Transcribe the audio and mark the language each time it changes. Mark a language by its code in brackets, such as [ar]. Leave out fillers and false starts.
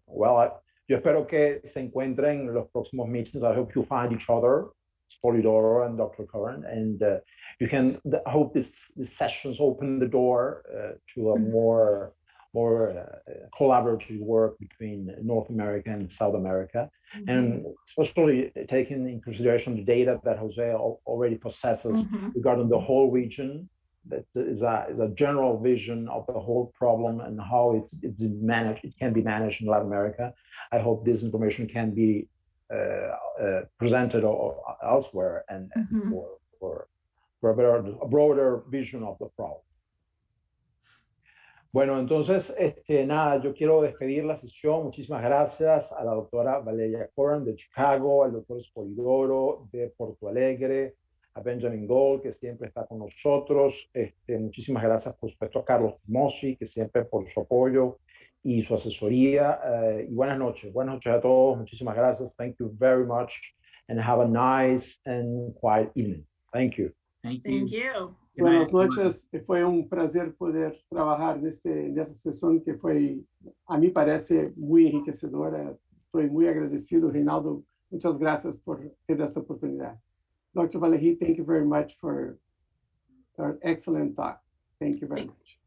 [es] Well, yo espero que se encuentren en los próximos meetings. [en] I hope you find each other, Spolidoro and Dr. Cohran, and I hope these sessions open the door to a more collaborative work between North America and South America, and especially taking in consideration the data that Jose already possesses regarding the whole region. That is a general vision of the whole problem and how it's managed. It can be managed in Latin America. I hope this information can be presented elsewhere and for a broader vision of the problem. [es] Bueno, entonces, nada, yo quiero despedir la sesión. Muchísimas gracias a la doctora Valerie Cohran de Chicago, al doctor Spolidoro de Porto Alegre, a Benjamin Gold, que siempre está con nosotros. Muchísimas gracias, por supuesto, a Carlos Timosi, que siempre por su apoyo y su asesoría. Y buenas noches a todos. Muchísimas gracias. [en] Thank you very much, and have a nice and quiet evening. Thank you. Thank you. Thank you. [es] Buenas noches, [pt] foi prazer poder trabalhar nessa sessão que foi, a mim parece, muito enriquecedora. Estou muito agradecido, Reinaldo. Muitas graças por ter esta oportunidade. [en] Dr. Valerie, thank you very much for our excellent talk. Thank you very much.